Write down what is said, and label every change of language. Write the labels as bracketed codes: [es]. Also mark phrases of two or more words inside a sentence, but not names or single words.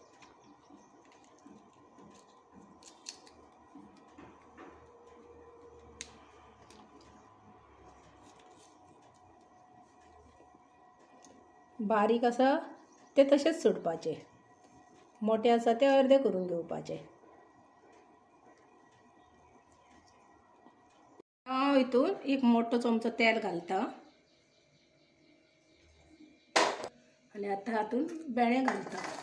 [kok] बारीक असा ते तसेच सोडपाचे. मोठे असा ते अर्धे करून घेवपाचे. हितून 1 मोठो चमचो तेल घालता आणि आता हातून भेंडे घालता.